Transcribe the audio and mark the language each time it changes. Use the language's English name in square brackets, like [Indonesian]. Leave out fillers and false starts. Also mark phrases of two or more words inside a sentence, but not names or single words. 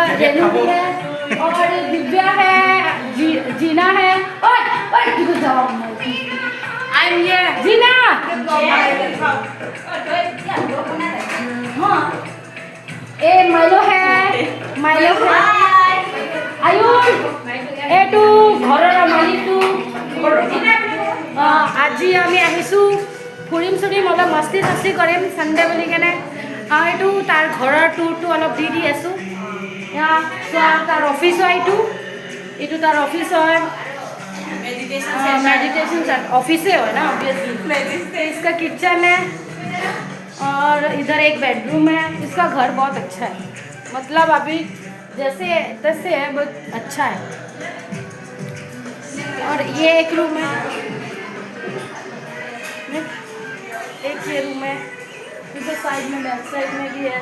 [Hindi] रेनू भी है और दिव्या है, जीना है। ओए ओए जाओ [English] I am [Hindi] ये जीना। हाँ ए माइलो है, माइलो है आयुष [Assamese] এইটো ঘৰৰ মালিকটো। আজি আমি আহিছোঁ ফুৰিম চুৰিম অলপ মস্তি চস্তি কৰিম চানডে বুলি কেনে। এইটো তাৰ ঘৰৰ টুৰটো অলপ দি আছোঁ। চোৱা তাৰ অফিচ হয়, এইটো তাৰ অফিচ হয়, [English] meditation office [Hindi] है ना ऑब्वियसली। इसका किचन है और इधर एक बेडरूम है। इसका घर बहुत अच्छा है, मतलब अभी जैसे तैसे है, बहुत अच्छा है। और ये एक रूम है, एक ये रूम है, इधर साइड में [English] back side [Hindi] में भी है।